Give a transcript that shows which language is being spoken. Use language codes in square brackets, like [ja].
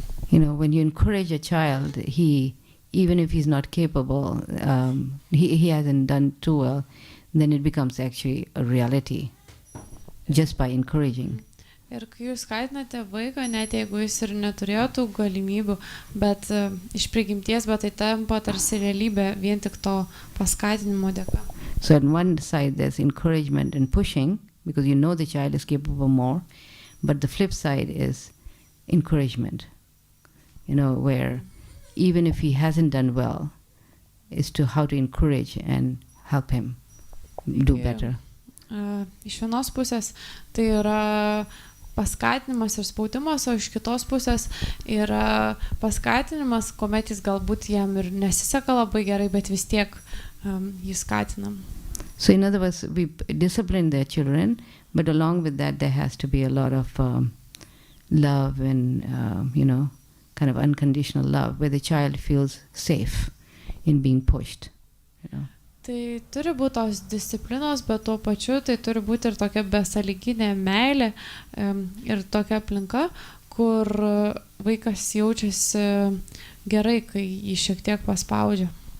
[en] You know, when you encourage a child, even if he's not capable, he hasn't done too well, then it becomes actually a reality just by encouraging. [lt] Ir kai jūs skatinate vaiką, net jeigu jis ir neturėjo tų galimybių, bet iš prigimties, bet tai tampa tarsi realybė vien tik to paskatinimo dėka. [en] So on one side there's encouragement and pushing, because you know the child is capable more, but the flip side is encouragement, you know, where even if he hasn't done well, is to how to encourage and help him do better. [lt] Iš vienos pusės tai yra paskatinimas ir spaudimas, o iš kitos pusės yra paskatinimas, kuomet jis galbūt jam ir nesiseka labai gerai, bet vis tiek jį skatinam. [en] So in other words, we discipline their children, but along with that there has to be a lot of love and, you know, kind of unconditional love, where the child feels safe in being pushed, you know. [lt] Tai turi būti tos disciplinos, bet tuo pačiu tai turi būti ir tokia besąlyginė meilė ir tokia aplinka, kur vaikas jaučiasi gerai, kai jį šiek tiek paspaudžia.